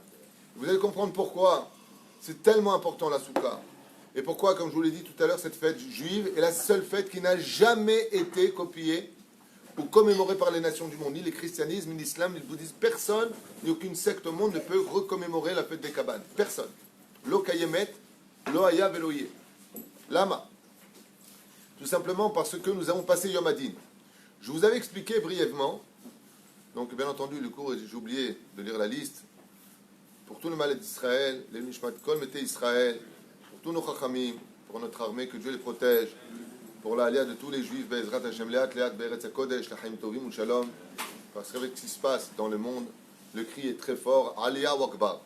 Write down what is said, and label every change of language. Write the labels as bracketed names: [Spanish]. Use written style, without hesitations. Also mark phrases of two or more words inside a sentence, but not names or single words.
[French] Vous allez comprendre pourquoi. C'est tellement important la souka. Et pourquoi, comme je vous l'ai dit tout à l'heure, cette fête juive est la seule fête qui n'a jamais été copiée ou commémorée par les nations du monde. Ni le christianisme, ni l'islam, ni le bouddhisme. Personne, ni aucune secte au monde ne peut recommémorer la fête des cabanes. Personne. [Hebrew] לא קיימת, לא היה ולא יהיה. [French] Lama. Tout simplement parce que nous avons passé Yom Hadin. Je vous avais expliqué brièvement, donc bien entendu, le cours, j'ai oublié de lire la liste, pour tout le mal d'Israël, les [Hebrew] נשמת כל מתי ישראל, [French] pour tous nos Chachamim, pour notre armée, que Dieu les protège, pour l'alia de tous les juifs, [Hebrew] בעזרת השם לאט, לאט, בארץ הקודש, לחיים טובים ושלום, [French] parce qu'avec ce qui se passe dans le monde, le cri est très fort, Aliyah Wakbar.